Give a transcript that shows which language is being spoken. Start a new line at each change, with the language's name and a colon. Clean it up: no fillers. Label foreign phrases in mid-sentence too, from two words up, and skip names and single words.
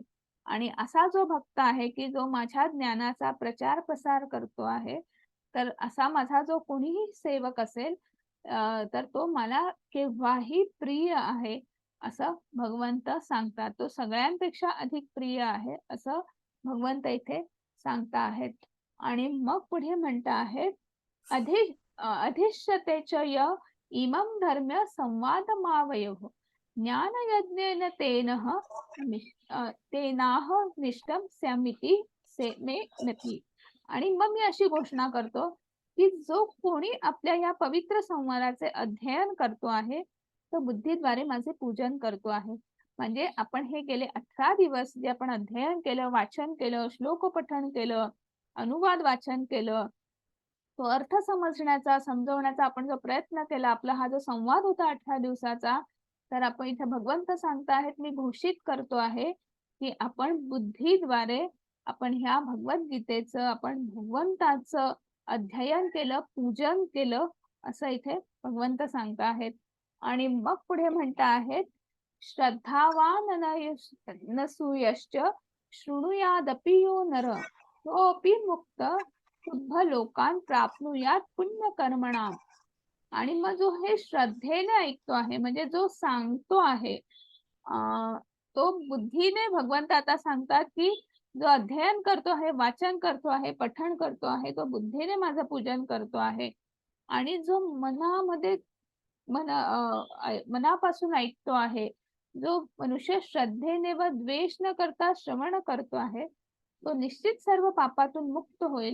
Marathi: आणि असा जो भक्त आहे की जो माझ्या ज्ञानाचा प्रचार प्रसार करतो आहे, तर असा माझा जो कोणीही सेवक असेल तर तो मला केव्हाही प्रिय आहे असं भगवंत सांगतात. तो सगळ्यांपेक्षा अधिक प्रिय आहे असं भगवंत इथे सांगता आहेत. आणि मग पुढे म्हणता आहेत,
Sanskrit: अधिष्यतेच य इमं धर्म्य संवादमावयोः ज्ञानयज्ञेन तेनाह निष्ठं स्यामिति मे नति.
Marathi: आणि मग मी अशी घोषणा करतो की जो कोणी आपल्या या पवित्र संवादाचे अध्ययन करतो आहे तो बुद्धीद्वारे माझे पूजन करतो आहे. म्हणजे आपण हे गेले 18 दिवस जे आपण अध्ययन केलं, वाचन केलं, श्लोक पठण केलं, अनुवाद वाचन केलं, तो अर्थ समजण्याचा, समजवण्याचा आपण जो प्रयत्न केला, आपला हा जो संवाद होता 18 दिवसाचा, तर आपण इथे भगवंत सांगताहेत, मी घोषित करतो आहे की आपण बुद्धीद्वारे आपण ह्या भगवद्गीतेचं, आपण भगवंताचं अध्ययन केलं, पूजन केलं असं इथे भगवंत सांगता आहेत. आणि मग पुढे म्हणता आहेत,
Sanskrit: श्रद्धावान नसूयश्च शृणुयादपि यो नर तोपि मुक्त शुद्ध लोकान प्राप्नुयात पुण्य कर्मणा.
Marathi: आणि मग जो हे श्रद्धेने ऐकतो आहे, म्हणजे जो सांगतो आहे, तो बुद्धीने, भगवंत आता सांगतात की जो अध्ययन करतो आहे, वाचन करतो आहे, पठण करतो आहे, तो बुद्धीने माझं पूजन करतो आहे. आणि जो मनापासून ऐकतो आहे, जो मनुष्य श्रद्धेने व द्वेष न करता श्रवण करतो आहे, तो निश्चित सर्व पापातून मुक्त होईल.